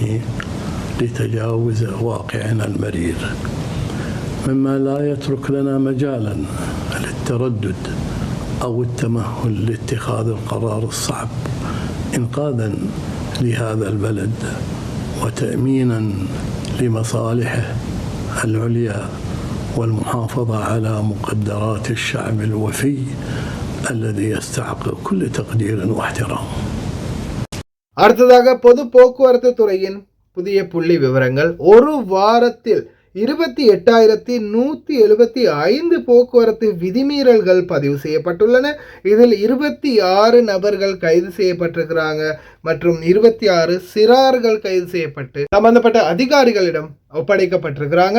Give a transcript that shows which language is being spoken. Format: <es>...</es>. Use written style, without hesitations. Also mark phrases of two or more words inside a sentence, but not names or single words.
<ar>لتجاوز واقعنا المرير، مما لا يترك لنا مجالا للتردد أو التمهل لاتخاذ القرار الصعب إنقاذا لهذا البلد وتأمينا لمصالحه العليا والمحافظة على مقدرات الشعب الوفي الذي يستحق كل تقدير واحترام.</ar> <ta>அடுத்ததாக பொது போக்குவரத்து துறையின் புதிய புள்ளி விவரங்கள். ஒரு வாரத்தில் 28,175 போக்குவரத்து விதிமீறல்கள் பதிவு செய்யப்பட்டுள்ளன. இதில் 26 நபர்கள் கைது செய்யப்பட்டிருக்கிறாங்க மற்றும் 26 சிறார்கள் கைது செய்யப்பட்டு சம்பந்தப்பட்ட அதிகாரிகளிடம் ஒப்படைக்கப்பட்டிருக்கிறாங்க.</ta>